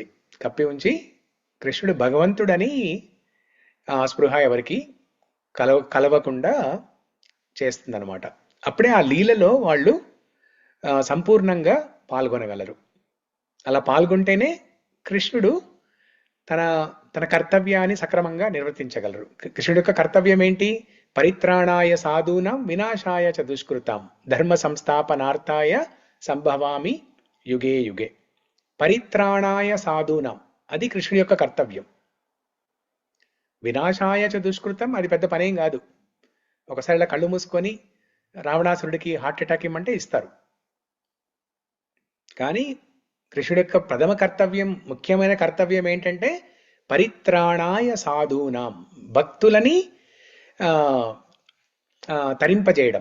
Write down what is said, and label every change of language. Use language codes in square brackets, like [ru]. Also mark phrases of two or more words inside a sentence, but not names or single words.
[te] కప్పి ఉంచి కృష్ణుడు భగవంతుడని స్పృహ ఎవరికి కలవకుండా చేస్తుందన్నమాట. అప్పుడే ఆ లీలలో వాళ్ళు సంపూర్ణంగా పాల్గొనగలరు. అలా పాల్గొంటేనే కృష్ణుడు తన తన కర్తవ్యాన్ని సక్రమంగా నిర్వర్తించగలరు. కృష్ణుడి యొక్క కర్తవ్యం ఏంటి? [sa] పరిత్రాణాయ సాధూనాం వినాశాయ చ దుష్కృతాం ధర్మ సంస్థాపనార్థాయ సంభవామి యుగే యుగే. పరిత్రాణాయ సాధూనాం [te] అది కృష్ణుడి యొక్క కర్తవ్యం. [sa] వినాశాయ చ దుష్కృతం [te] అది పెద్ద పనేం కాదు. ఒకసారి ఇలా కళ్ళు మూసుకొని రావణాసురుడికి [en] heart attack [te] ఇమ్మంటే ఇస్తారు. కానీ కృష్ణుడి యొక్క ప్రథమ కర్తవ్యం, ముఖ్యమైన కర్తవ్యం ఏంటంటే [sa] పరిత్రాణాయ సాధూనాం, [te] భక్తులని తరింపజేయడం.